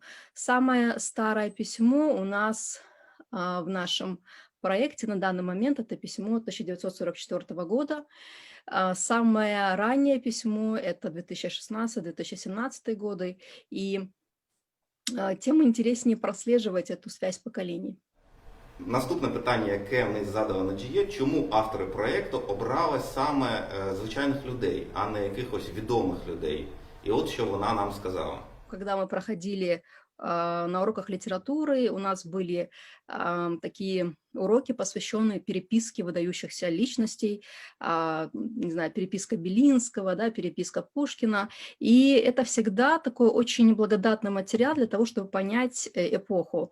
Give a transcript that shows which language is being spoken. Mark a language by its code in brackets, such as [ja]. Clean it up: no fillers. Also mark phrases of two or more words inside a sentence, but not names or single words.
[ru] Самое старое письмо у нас в нашем проекте на данный момент – это письмо 1944 года. Самое раннее письмо – это 2016-2017 годы, и тем интереснее прослеживать эту связь поколений. [uk] Наступне питання, яке мені задала Наджія, чому автори проєкту обрали саме звичайних людей, а не якихось відомих людей? І от що вона нам сказала. [ru] Когда мы проходили на уроках литературы у нас были такие уроки, посвященные переписке выдающихся личностей, не знаю, переписка Белинского, да, переписка Пушкина. И это всегда такой очень благодатный материал для того, чтобы понять эпоху.